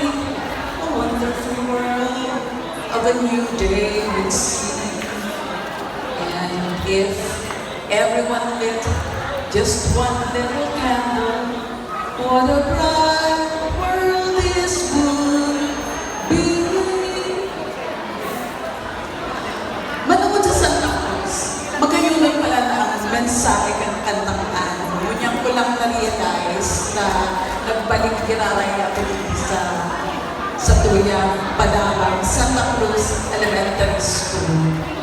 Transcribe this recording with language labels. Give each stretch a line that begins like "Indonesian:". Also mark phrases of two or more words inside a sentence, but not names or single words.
English: A wonderful world of a new day we'll see. And if everyone lit just one little candle, what a bright world this would be.
Bikol: Manood sa Santa Cruz, magayunay pala na ang mensahe ng kantangan. Ngunyan ko lang na-realize na nagbalik giraray ako dito sa tuyang Padabang Santa Cruz Elementary School.